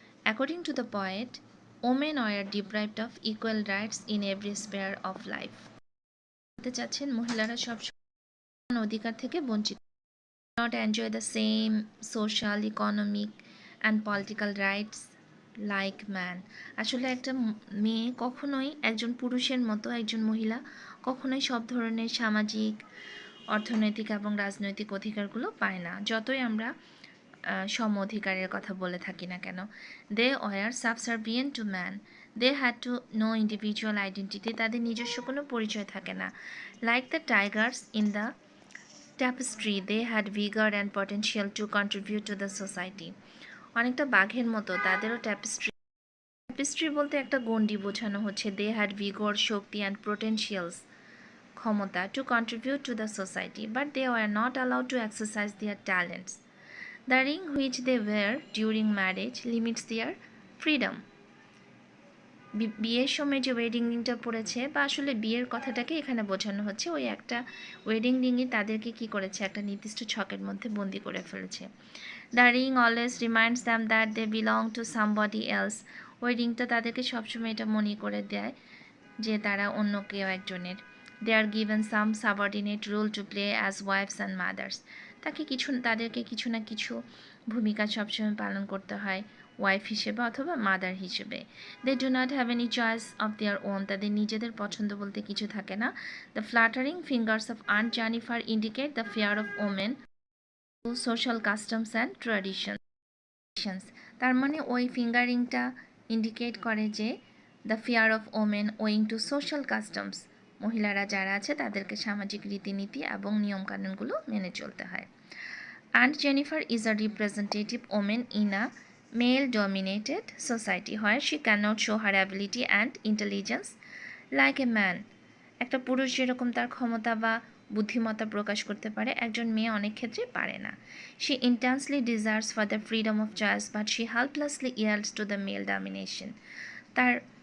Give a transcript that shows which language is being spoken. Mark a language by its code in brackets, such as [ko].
[en] According to the poet, women were deprived of equal rights in every sphere of life. [bn] বলতে চাচ্ছেন মহিলারা সব অধিকার থেকে বঞ্চিত, [en] not enjoy the same social, economic and political rights like man. [bn] আসলে একটা মেয়ে কখনোই একজন পুরুষের মতো, একজন মহিলা কখনোই সব ধরনের সামাজিক, অর্থনৈতিক এবং রাজনৈতিক অধিকারগুলো পায় না, যতই আমরা সম অধিকারের কথা বলে থাকি না কেন। [en] they were subservient to man, they had to no individual identity, [bn] তাদের নিজস্ব কোনো পরিচয় থাকে না। [en] Like the tigers in the tapestry, they had vigour and potential to contribute to the society. [bn] অনেকটা বাঘের মতো তাদেরও ট্যাপেস্ট্রি বলতে একটা গণ্ডি বোঝানো হচ্ছে। [en] They had vigour, শক্তি, and potentials, ক্ষমতা, to contribute to the society, but they were not allowed to exercise their talents. The ring which they wear during marriage limits their freedom. [bn] বিয়ের সময় যে ওয়েডিং রিংটা পড়েছে, বা আসলে বিয়ের কথাটাকে এখানে বোঝানো হচ্ছে, ওই একটা ওয়েডিং রিংই তাদেরকে কি করেছে, একটা নির্দিষ্ট ছকের মধ্যে বন্দি করে ফেলেছে। [en] The ring always reminds them that they belong to somebody else. [bn] ওই রিংটা তাদেরকে সবসময় এটা মনে করে দেয় যে তারা অন্য কেউ একজনের। [en] They are given some subordinate role to play as wives and mothers. [bn] তাদেরকে কিছু না কিছু ভূমিকা সবসময় পালন করতে হয়, ওয়াইফ হিসেবে অথবা মাদার হিসেবে। [en] they do not have any choice of their own, [bn] তাদের নিজেদের পছন্দ বলতে কিছু থাকে না। [en] The fluttering fingers of aunt Jennifer indicate the fear of women to social customs and traditions. [bn] তার মানে ওই ফিঙ্গারিংটা ইন্ডিকেট করে যে [en] the fear of women owing to social customs, [bn] মহিলারা যারা আছে তাদেরকে সামাজিক রীতিনীতি এবং নিয়মকানুনগুলো মেনে চলতে হয়। [en] Aunt Jennifer is a representative woman in a male-dominated society where she cannot show her ability and intelligence like a man. [bn] একটা পুরুষ যেরকম তার ক্ষমতা বা বুদ্ধিমত্তা প্রকাশ করতে পারে, একজন মেয়ে অনেক ক্ষেত্রে পারে না। [en] She intensely desires for the freedom of choice, but she helplessly yields to the male domination. তার